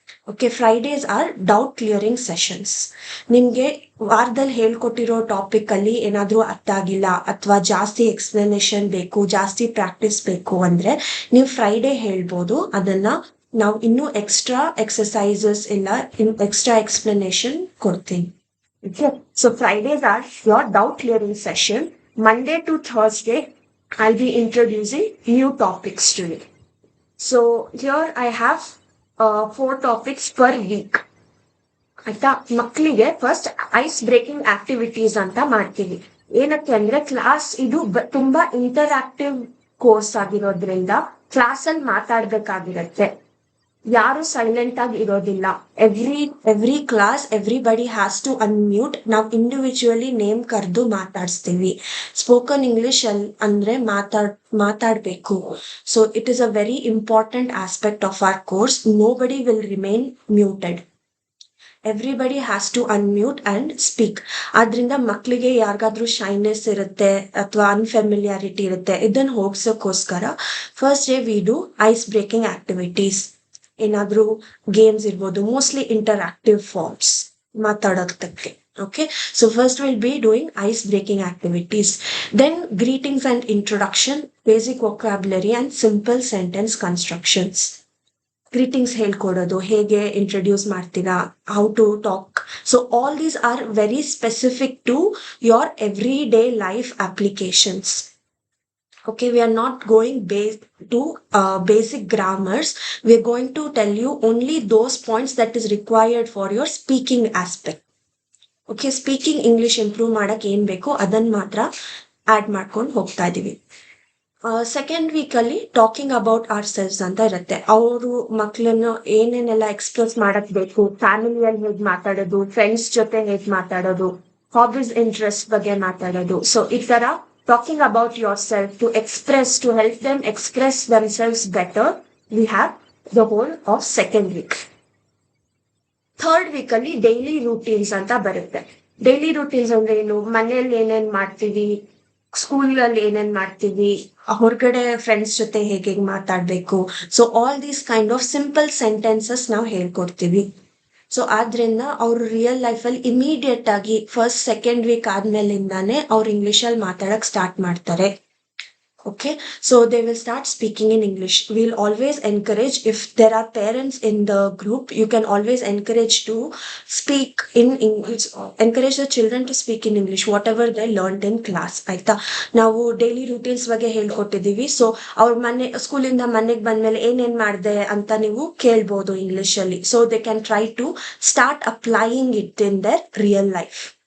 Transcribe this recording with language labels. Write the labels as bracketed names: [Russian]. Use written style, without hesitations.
[English] Okay, Fridays are doubt clearing sessions. [Kannada] ನಿಮಗೆ ವಾರದಲ್ಲಿ ಹೇಳ್ಕೊಟ್ಟಿರೋ ಟಾಪಿಕಲ್ಲಿ ಏನಾದರೂ ಅರ್ಥ ಆಗಿಲ್ಲ ಅಥವಾ ಜಾಸ್ತಿ ಎಕ್ಸ್ಪ್ಲನೇಷನ್ ಬೇಕು, ಜಾಸ್ತಿ ಪ್ರಾಕ್ಟೀಸ್ ಬೇಕು ಅಂದರೆ ನೀವು ಫ್ರೈಡೇ ಹೇಳ್ಬೋದು. ಅದನ್ನು ನಾವು ಇನ್ನೂ ಎಕ್ಸ್ಟ್ರಾ ಎಕ್ಸಸೈಸಸ್ ಇಲ್ಲ ಎಕ್ಸ್ಟ್ರಾ ಎಕ್ಸ್ಪ್ಲನೇಷನ್ ಕೊಡ್ತೀನಿ. [English] So Fridays are your doubt clearing session. Monday to Thursday I'll be introducing new topics to you. So here I have 4 topics per week. [Kannada] ಆಯ್ತಾ? ಮಕ್ಕಳಿಗೆ ಫಸ್ಟ್ ಐಸ್ ಬ್ರೇಕಿಂಗ್ ಆಕ್ಟಿವಿಟೀಸ್ ಅಂತ ಮಾಡ್ತೀವಿ. ಏನಕ್ಕೆ ಅಂದ್ರೆ class ಇದು ತುಂಬಾ interactive course ಆಗಿರೋದ್ರಿಂದ ಕ್ಲಾಸಲ್ಲಿ ಮಾತಾಡ್ಬೇಕಾಗಿರತ್ತೆ. ಯಾರು ಸೈಲೆಂಟ್ ಆಗಿ ಇರೋದಿಲ್ಲ. [English] Every class everybody has to unmute. [Kannada] ನಾವು ಇಂಡಿವಿಜುವಲಿ ನೇಮ್ ಕರೆದು ಮಾತಾಡಿಸ್ತೀವಿ. ಸ್ಪೋಕನ್ ಇಂಗ್ಲಿಷ್ ಅಂದ್ರೆ ಮಾತಾಡಬೇಕು. [English] So it is a very important aspect of our course. Nobody will remain muted. Everybody has to unmute and speak. [Kannada] ಆದ್ರಿಂದ ಮಕ್ಕಳಿಗೆ ಯಾರಿಗಾದ್ರೂ shyness ಇರುತ್ತೆ ಅಥವಾ ಅನ್ಫೆಮಿಲಿಯಾರಿಟಿ ಇರುತ್ತೆ, ಇದನ್ನು ಹೋಗ್ಸೋಕ್ಕೋಸ್ಕರ [English] First day we do ice breaking activities. [Kannada] ಏನಾದರೂ ಗೇಮ್ಸ್ ಇರ್ಬೋದು, ಮೋಸ್ಟ್ಲಿ ಇಂಟರಾಕ್ಟಿವ್ ಫಾರ್ಮ್ಸ್ ಮಾತಾಡೋದಕ್ಕೆ. [English] Okay, so first we'll be doing ice breaking activities, then greetings and introduction, basic vocabulary and simple sentence constructions. [Kannada] Greetings ಹೇಳ್ಕೊಡೋದು, ಹೇಗೆ introduce ಮಾಡ್ತೀರಾ, [English] how to talk. So all these are very specific to your everyday life applications. Okay, we are not going to basic grammars. We are going to tell you only those points that is required for your speaking aspect. Okay, [Kannada] speaking English improve ಮಾಡಕ್ಕೆ ಏನು ಬೇಕೋ ಅದನ್ನು ಮಾತ್ರ add ಮಾಡ್ಕೊಂಡು ಹೋಗ್ತಾ ಇದೀವಿ. Second ವೀಕಲ್ಲಿ talking about our selves ಅಂತ ಇರುತ್ತೆ. ಅವರು ಮಕ್ಕಳನ್ನು ಏನೇನೆಲ್ಲ ಎಕ್ಸ್ಪ್ರೆಸ್ ಮಾಡಕ್ ಬೇಕು, ಫ್ಯಾಮಿಲಿಯಲ್ಲಿ ಹೇಗ್ ಮಾತಾಡೋದು, ಫ್ರೆಂಡ್ಸ್ ಜೊತೆ ಹೇಗ್ ಮಾತಾಡೋದು, ಹಾಬೀಸ್ ಇಂಟ್ರೆಸ್ಟ್ ಬಗ್ಗೆ ಮಾತಾಡೋದು. [English] So ಈ ತರ talking about yourself to help them express themselves better, we have the whole of second week. [Kannada] Third ವೀಕಲ್ಲಿ ಡೈಲಿ ರೂಟೀನ್ಸ್ ಅಂತ ಬರುತ್ತೆ. ಡೈಲಿ ರೂಟೀನ್ಸ್ ಅಂದ್ರೆ ಏನು, ಮನೆಯಲ್ಲಿ ಏನೇನ್ ಮಾಡ್ತೀವಿ, ಸ್ಕೂಲಲ್ಲಿ ಏನೇನ್ ಮಾಡ್ತೀವಿ, ಹೊರಗಡೆ ಫ್ರೆಂಡ್ಸ್ ಜೊತೆ ಹೇಗೆ ಮಾತಾಡ್ಬೇಕು. [English] so all these kind of simple sentences [Kannada] ನಾವು ಹೇಳ್ಕೊಡ್ತೀವಿ. ಸೊ ಆದ್ರಿಂದ ಅವ್ರು ರಿಯಲ್ ಲೈಫಲ್ಲಿ ಇಮಿಡಿಯೇಟ್ ಆಗಿ ಫಸ್ಟ್ ಸೆಕೆಂಡ್ ವೀಕ್ ಆದ್ಮೇಲಿಂದಾನೇ ಅವ್ರು ಇಂಗ್ಲಿಷಲ್ಲಿ ಮಾತಾಡಕ್ ಸ್ಟಾರ್ಟ್ ಮಾಡ್ತಾರೆ. [English] Okay, so they will start speaking in English. We'll always encourage, if there are parents in the group, you can always encourage to speak in English, encourage the children to speak in English, whatever they learned in class. [Kannada] ಆಯ್ತಾ, ನಾವು daily routines ಬಗ್ಗೆ ಹೇಳ್ಕೊಟ್ಟಿದೀವಿ. So ಅವ್ರ ಸ್ಕೂಲಿಂದ ಮನೆಗೆ ಬಂದ್ಮೇಲೆ ಏನೇನ್ ಮಾಡಿದೆ ಅಂತ ನೀವು ಕೇಳ್ಬೋದು ಇಂಗ್ಲಿಷ್ ಅಲ್ಲಿ. [English] So they can try to start applying it in their real life.